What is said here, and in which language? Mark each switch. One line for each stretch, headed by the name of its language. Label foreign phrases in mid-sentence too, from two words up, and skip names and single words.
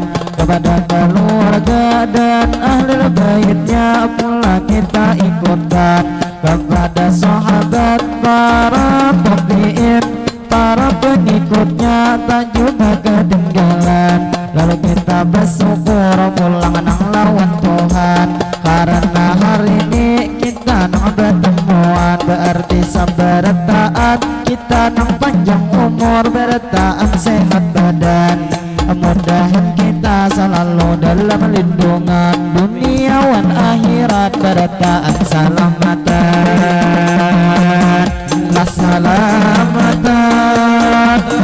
Indonesian: Kepada keluarga dan ahli baitnya pula kita ikutkan. Kepada sahabat, para tabi'in, para pengikutnya tak juga ketinggalan.
Banjar: Lalu kita bersyukur pulang nang lawan Tuhan, karena hari ini kita nang bertemuan. Berarti sabar taat, kita nang panjang umur, bertaat sehat badan. Mudahan kita selalu dalam lindungan dunia wan akhirat, bertaat salamatan, salamatan.